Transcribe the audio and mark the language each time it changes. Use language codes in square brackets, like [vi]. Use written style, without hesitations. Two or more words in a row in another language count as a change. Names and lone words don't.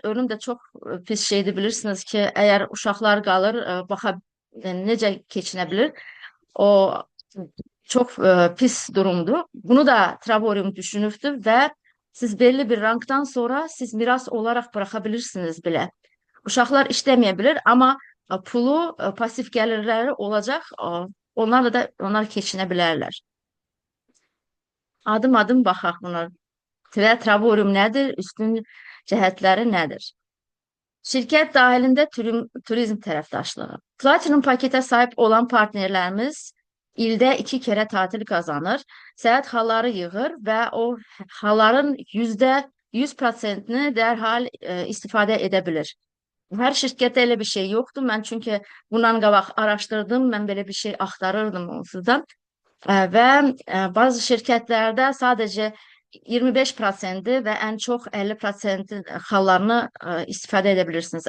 [tr] Ölüm de çok pis şeydi bilirsiniz ki eğer uşaklar kalır, nece geçinebilir. O çok pis durumdu. Bunu da Travorium düşünürdü ve siz belli bir ranktan sonra siz miras olarak bırakabilirsiniz bile. [az] Uşaqlar işləməyə ama pulu, pasif gəlirləri olacaq. Onlarla da onlar keçinə bilərlər. Adım adım baxaq buna. Və Travorium nədir? Üstün cəhətləri nədir? Şirkət dahilində turizm tərəfdaşlığı. Platinum paketə sahib olan partnerlərimiz ildə [tr] 2 kere tatil kazanır. [az] Səyahət halları yığır və o halların %100%'ni dərhal istifadə edə bilir. [tr] Her şirkette öyle bir şey yoktu. Ben çünkü [az] bundan qabaq [tr] araştırdım. Ben böyle bir şey aktarırdım onsuzdan. Ve bazı şirketlerde sadece 25% ve en çok 50% hallarını istifade edebilirsiniz.